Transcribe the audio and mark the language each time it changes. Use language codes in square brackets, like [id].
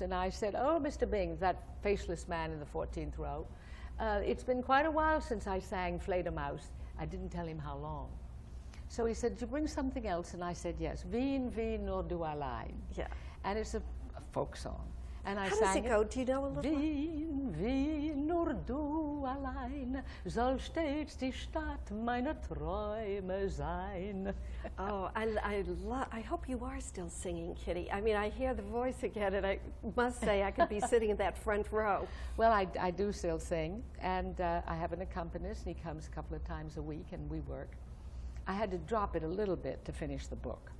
[en] And I said, oh, Mr. Bing, that faceless man in the 14th row, it's been quite a while since I sang Fledermaus. I didn't tell him how long. So he said, did you bring something else? And I said, yes, [de] Wien, Wien, nur du allein. [en] Yeah. And it's a folk song. And I How sang does it go? Do you know a little? [de] Wien, Wien, nur du allein, soll stets die Stadt meiner Träume sein. [en] Oh, I hope you are still singing, Kitty. I mean, I hear the voice again, and I must say I could be sitting in that front row. Well, I do still sing, and I have an accompanist, and he comes a couple of times a week, and we work. I had to drop it a little bit to finish the book.